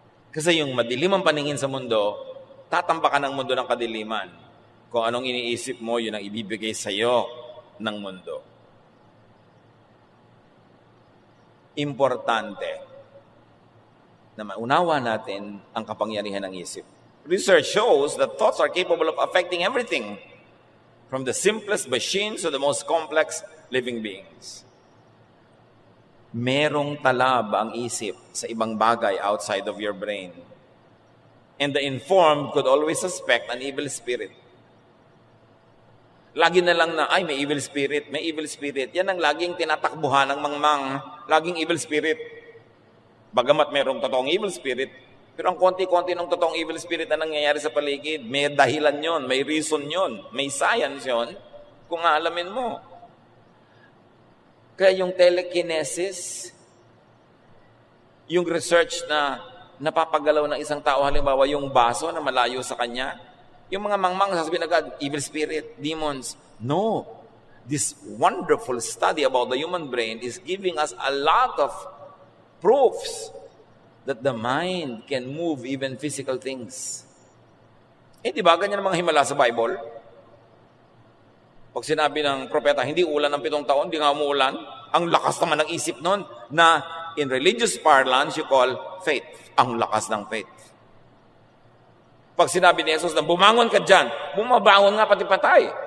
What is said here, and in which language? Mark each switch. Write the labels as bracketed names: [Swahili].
[Filipino] Kasi yung madilim ang paningin sa mundo, tatambakan ng mundo ng kadiliman. Kung anong iniisip mo, yun ang ibibigay sa iyo ng mundo. Importante na maunawa natin ang kapangyarihan ng isip. [English] Research shows that thoughts are capable of affecting everything, from the simplest machines to the most complex living beings. [Filipino] Merong talab ang isip sa ibang bagay [English] outside of your brain. And the informed could always suspect an evil spirit. [Filipino] Lagi na lang na, ay, may evil spirit, may evil spirit. Yan ang laging tinatakbuhan ng mangmang, laging evil spirit. Bagamat mayroong totoong evil spirit, pero ang konti-konti ng totoong evil spirit na nangyayari sa paligid, may dahilan yon, may reason yon, may science yon, kung aalamin mo. Kaya yung telekinesis, yung research na napapagalaw ng isang tao, halimbawa yung baso na malayo sa kanya, yung mga mangmang sasabihin agad, evil spirit, demons. No. [English] This wonderful study about the human brain is giving us a lot of proofs that the mind can move even physical things. [Filipino] Di ba ganyan ang mga himala sa Bible? Pag sinabi ng propeta, hindi ulan ng 7 taon, hindi nga umuulan, ang lakas naman ng isip nun na [English] in religious parlance you call faith. [Filipino] Ang lakas ng faith. Pag sinabi ni Jesus na bumangon ka dyan, bumabangon nga pati patay.